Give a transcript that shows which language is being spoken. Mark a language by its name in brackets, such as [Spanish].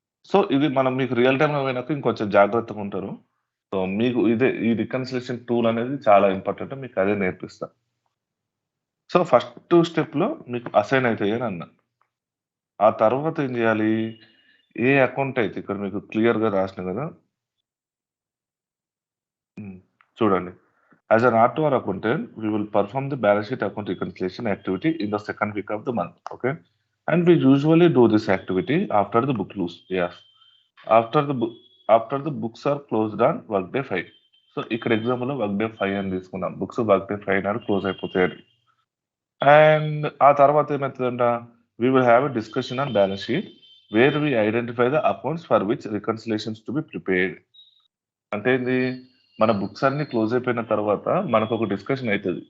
[Telugu] So ఇది మనం మీకు రియల్ టైమ్‌లో పోయినాక ఇంకొంచెం జాగ్రత్తగా ఉంటారు. సో మీకు ఈ రికన్సిలియేషన్ టూల్ అనేది చాలా ఇంపార్టెంట్. మీకు అదే నేర్పిస్తా. సో ఫస్ట్ స్టెప్‌లో మీకు అసైన్ అయితాయి అని అన్నా. ఆ తర్వాత ఏం చేయాలి? ఏ అకౌంట్ అయితే ఇక్కడ మీకు క్లియర్‌గా రాసినా కదా! హ్మ్. చూడండి. [English] As an R2R accountant, we will perform the balance sheet account reconciliation activity in the second week of the month. Okay? And we usually do this activity after the book close. Yes. After the book after the books are closed on workday 5. [Telugu] So ఇక్కడ ఎగ్జాంపుల్‌లో workday 5 అని తీసుకుందాం. Books workday 5 నాడు close అయిపోతాయని. And ఆ తర్వాత ఏమైతదంట? [English] We will have a discussion on balance sheet where we identify the accounts for which reconciliations to be prepared. [Telugu] అంటే ఏంది? మన books అన్నీ క్లోజ్ అయిపోయిన తర్వాత మనకొక డిస్కషన్ అయితది.